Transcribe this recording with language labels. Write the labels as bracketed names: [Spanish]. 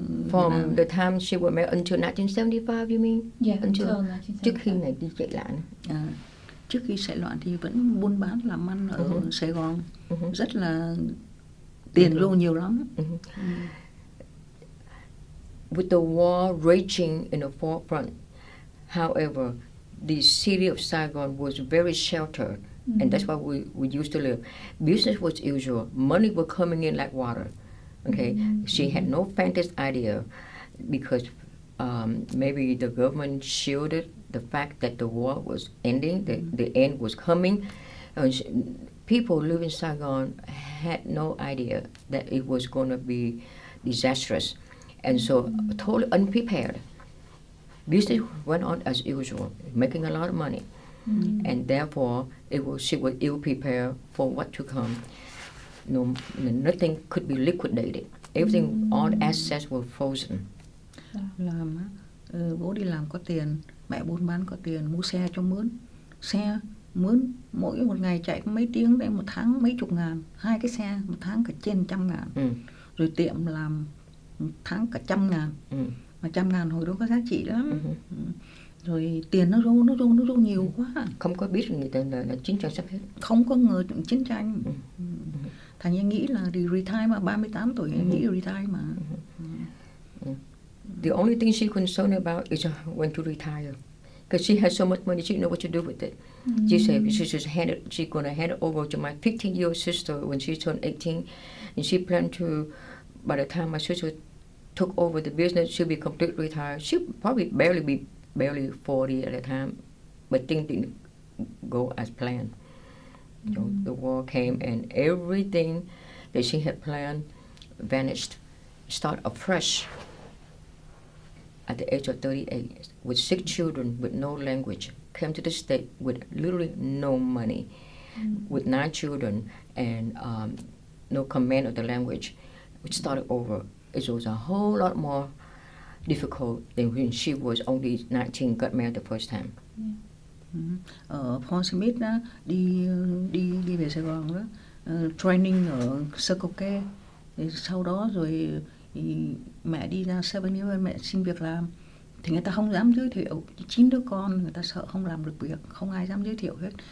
[English] From the time she was married until 1975, you mean? Yeah, until 1975. [Vietnamese] Trước khi này đi chạy nạn. Trước khi chạy loạn thì vẫn buôn bán làm ăn ở Sài Gòn. Rất là tiền vô nhiều lắm. [English] With the war raging in the forefront, however, the city of Saigon was very sheltered, and that's why we used to live. Business was usual. Money was coming in like water. Okay, she had no faintest idea because maybe the government shielded the fact that the war was ending, the end was coming. People living in Saigon had no idea that it was going to be disastrous, and so totally unprepared. Business went on as usual, making a lot of money, and therefore she was ill prepared for what to come. Nothing could be liquidated. Everything, all assets were frozen. [Vietnamese] Làm bố đi làm có tiền, mẹ buôn bán có tiền, mua xe cho mướn. Xe mướn mỗi một ngày chạy mấy tiếng đấy, một tháng mấy chục ngàn. 2 cái xe một tháng cả trên 100.000. Rồi tiệm làm một tháng cả 100.000. mà 100.000 hồi đó có giá trị lắm. Ừ. Rồi tiền nó rô nhiều quá. Không có biết người ta là chiến tranh sắp hết. Không có ngờ chiến tranh. Ừ. Thành em nghĩ là đi retire mà 38 tuổi em nghĩ retire mà. [English] The only thing she concerned about is when to retire. Because she has so much money, she didn't know what to do with it. She said she's going to hand it over to my 15-year-old sister when she turned 18. And she planned to, by the time my sister took over the business, she'll be completely retired. She'll probably barely 40 at the time. But things didn't go as planned. So the war came and everything that she had planned vanished. Start afresh. At the age of 38, with 6 children, with no language, came to the state with literally no money, with 9 children and no command of the language. We started over. It was a whole lot more difficult than when she was only 19, got married the first time. [Vietnamese] Ở Paul Smith đó, đi về Sài Gòn đó, training ở Circle K. Sau đó rồi thì mẹ đi ra 7-Eleven mẹ xin việc làm thì người ta không dám giới thiệu, 9 đứa con người ta sợ không làm được việc, không ai dám giới thiệu hết.